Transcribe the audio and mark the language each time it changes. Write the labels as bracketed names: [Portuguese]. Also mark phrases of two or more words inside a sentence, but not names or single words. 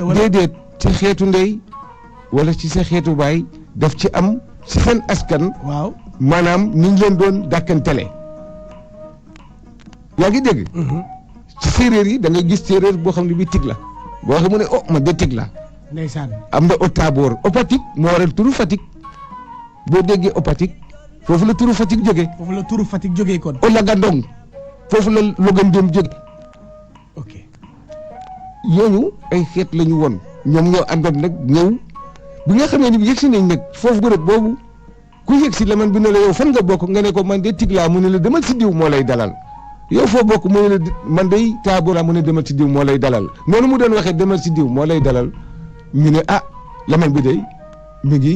[Wolof] déedéet ci xeetu ndey wala ci sa xeetu baay daf ci am ci seen askan. waaw maanaam ni ñu leen doon dàkkantele. yaa ngi dégg. ci séeréer yi da ngay gis séeréer boo xam ne bii Tic la boo xam mu ne oh man de Tic la. ndeysaan am na au Taaboor au Fatick moo waral turu Fatick boo déggee au Fatick foofu la turu Fatick jógee. foofu la turu Fatick jógee kon. au Lagandong foofu la Logandem jóge ok yooyu ay xeet la ñu woon ñoom ñoo àndoon nag ñëw bi nga xamee ni yegg si nañ nag foofu bërëb boobu ku yegg si laman bi ne la yow fan nga bokk nga ne ko man de Tigla mu ne la demal si diw moo lay dalal yow foo bokk mu ne la man day Taabora mu ne demal si diw moo lay dalal noonu mu doon waxee demal si diw moo lay dalal ñu ne ah laman bi day mi ngi